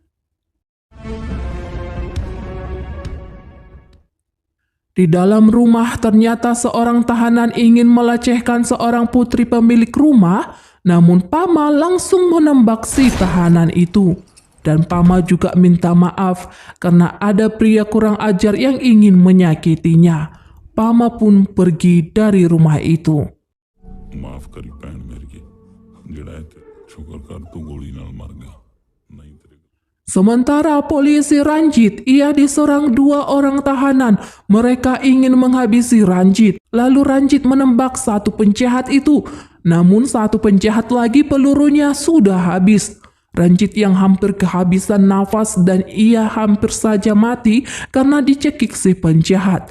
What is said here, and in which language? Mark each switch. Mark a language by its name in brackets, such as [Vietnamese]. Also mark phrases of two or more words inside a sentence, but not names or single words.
[Indonesian] Di dalam rumah ternyata seorang tahanan ingin melecehkan seorang putri pemilik rumah, namun Pama langsung menembak si tahanan itu. Dan Pama juga minta maaf karena ada pria kurang ajar yang ingin menyakitinya. Pama pun pergi dari rumah itu. [Punjabi] ਮਾਫ਼ ਕਰੀ ਭੈਣ ਮੇਰੀ ਕੀ ਜਿਹੜਾ ਹੈ ਸ਼ੁਕਰ ਕਰ ਤੂੰ ਗੋਲੀ ਨਾਲ ਮਰ ਗਿਆ ਨਹੀਂ ਤੇਰੇ [Indonesian] Sementara polisi Ranjit, ia diserang 2 orang tahanan. Mereka ingin menghabisi Ranjit. Lalu Ranjit menembak satu penjahat itu. Namun satu penjahat lagi pelurunya sudah habis. Ranjit yang hampir kehabisan nafas dan ia hampir saja mati karena dicekik si penjahat.